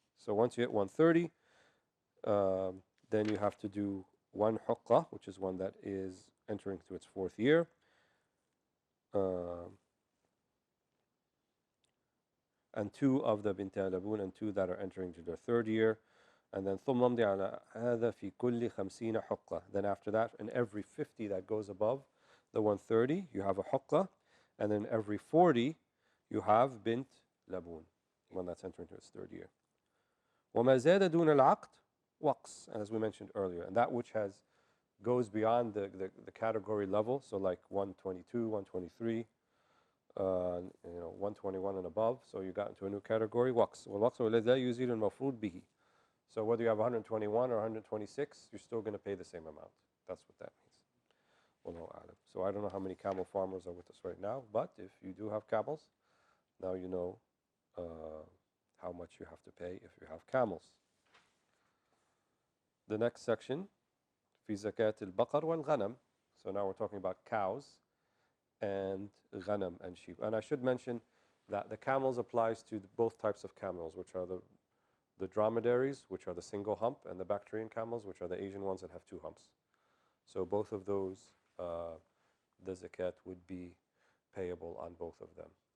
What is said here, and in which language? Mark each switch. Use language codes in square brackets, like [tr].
[en] So once you hit 130, then you have to do 1 haqqa, which is one that is entering to its 4th year. And 2 of the bint labun, and 2 that are entering to their 3rd year. And then [ar] ثم امضي على هذا في كل 50 حقة. [en] Then after that, in every 50 that goes above the 130, you have a haqqa. And then every 40, you have bint labun, one that's entering to its 3rd year. [ar] وما زاد دون العقد وقص, [en] and as we mentioned earlier, and that which goes beyond the category level, so like 122, 123, 121 and above, so you got into a new category, waqs. [ar] والوقص هو الذي لا يزيد المفروض به. [en] So whether you have 121 or 126, you're still going to pay the same amount. That's what that means. Wallahu a'lam. So I don't know how many camel farmers are with us right now, but if you do have camels, now you know how much you have to pay if you have camels. The next section, [ar] في زكاة البقر والغنم. [en] So now we're talking about cows and ghanam and sheep. And I should mention that the camels applies to both types of camels, which are the dromedaries, which are the single hump, and the Bactrian camels, which are the Asian ones that have 2 humps. So both of those, the zakat would be payable on both of them.